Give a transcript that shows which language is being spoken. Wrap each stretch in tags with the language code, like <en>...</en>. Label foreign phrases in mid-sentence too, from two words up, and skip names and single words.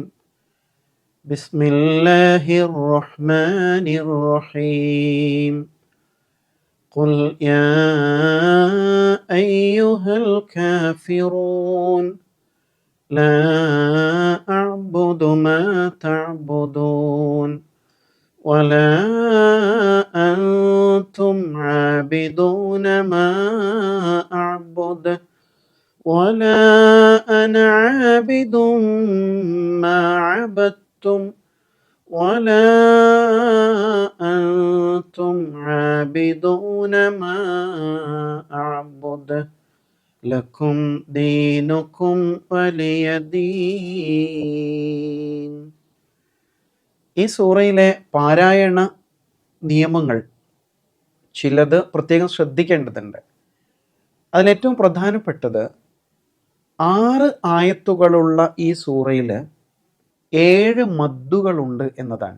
<ar>بسم الله الرحمن الرحيم. قل يا أيها الكافرون لا أعبد ما تعبدون ولا أنتم عابدون ما أعبد ولا أنا عابد ما عبدتم ولا أنتم عابدون ما أعبد لكم دينكم ولي دين.</ar> <ml>ഈ സൂറയിലെ പാരായണ നിയമങ്ങൾ ചിലത് പ്രത്യേകം ശ്രദ്ധിക്കേണ്ടതുണ്ട്. അതിലേറ്റവും പ്രധാനപ്പെട്ടത് 6 ആയത്തുകളുള്ള ഈ സൂറയിൽ 7 മദ്ദുകളുണ്ട് എന്നതാണ്.</ml>